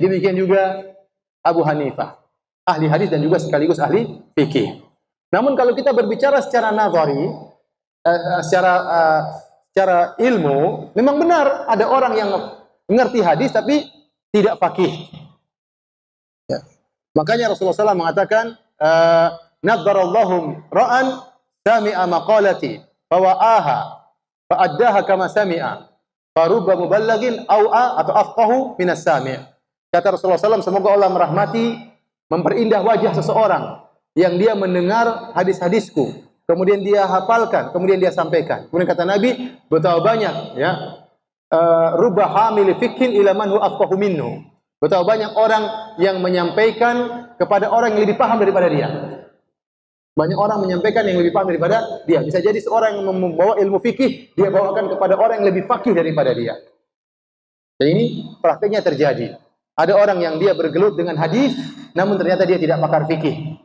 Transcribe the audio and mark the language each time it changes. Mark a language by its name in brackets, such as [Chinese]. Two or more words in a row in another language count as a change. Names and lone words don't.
[Indonesian] Demikian juga Abu Hanifah, ahli hadis dan juga sekaligus ahli fikih. Namun kalau kita berbicara secara nazari, secara ilmu, memang benar ada orang yang mengerti hadis tapi tidak faqih. Ya. Makanya Rasulullah SAW mengatakan, [Arabic] "نضر الله امرأ سمع مقالتي فوعاها فأداها كما سمع فرب مبلغ أوعى أو أفقه من السامع'." [Indonesian] Kata Rasulullah SAW, semoga Allah merahmati, memperindah wajah seseorang yang dia mendengar hadis-hadisku, kemudian dia hafalkan, kemudian dia sampaikan. Kemudian kata Nabi, betapa banyak ya, [Arabic] رب حامل فقه إلى من هو أفقه منه. [Indonesian] Betapa banyak orang yang menyampaikan kepada orang yang lebih paham daripada dia. Banyak orang menyampaikan yang lebih paham daripada dia. Bisa jadi seorang yang membawa ilmu fikih, dia bawakan kepada orang yang lebih fakih daripada dia. Dan ini praktiknya terjadi. Ada orang yang dia bergelut dengan hadis, namun ternyata dia tidak pakar fikih.